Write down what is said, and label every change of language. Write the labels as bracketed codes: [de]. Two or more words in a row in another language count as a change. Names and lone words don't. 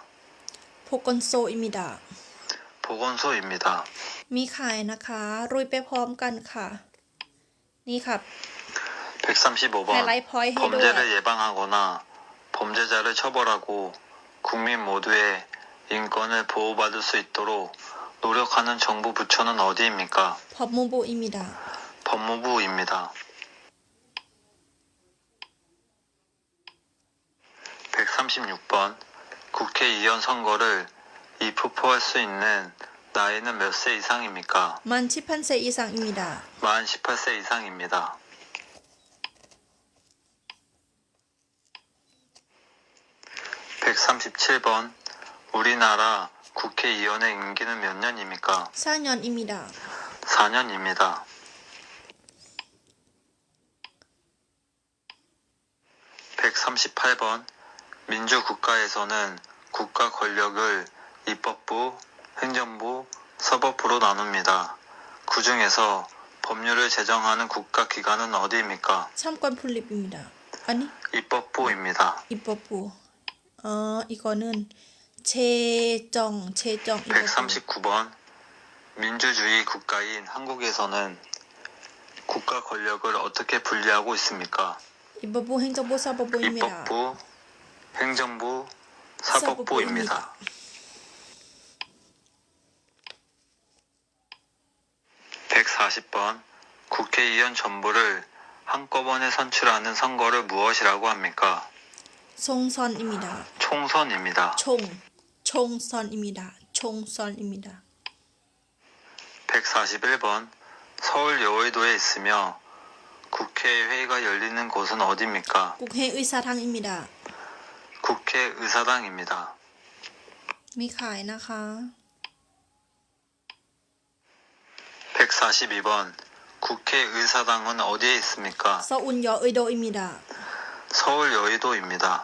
[ko] 보건소입니다 보건소입니다. [th] มีใครนะคะ รุยไปพร้อมกันค่ะ นี่ค่ะ [ko] 135번 하이라이트 포인트 해줘요. 범죄를 예방하거나 범죄자를 처벌하고 국민 모두의 인권을 보호받을 수 있도록 노력하는 정부 부처는 어디입니까? 법무부입니다 법무부입니다. 136번 국회의원 선거를 입후보할 수 있는 나이는 몇 세 이상입니까? 만 18세 이상입니다 만 18세 이상입니다. 137번 우리나라 국회의원의 임기는 몇 년입니까? 4년입니다 4년입니다. 138번 민주국가에서는 국가 권력을 입법부, 행정부, 사법부로 나눕니다. 그 중에서 법률을 제정하는 국가기관은 어디입니까? 잠깐 입법입니다 อันนี้ 입법부입니다. 입법부 อีกอนนึง 제정 제정 입법부 139번 민주주의 국가인 한국에서는 국가 권력을 어떻게 분리하고 있습니까? 입법부 행정부 사법부입니다 입법부, 행정부, 사법부입니다. 140번 국회의원 전부를 한꺼번에 선출하는 선거를 무엇이라고 합니까? 총선입니다 총선입니다. 총 총선입니다 총선입니다 141번 서울 여의도에 있으며 국회 회의가 열리는 곳은 어디입니까? 국회의사당입니다 국회의사당입니다. [th] มีขายนะคะ [ko] 142번 국회의사당은 어디에 있습니까? 서울 여의도입니다 서울 여의도입니다.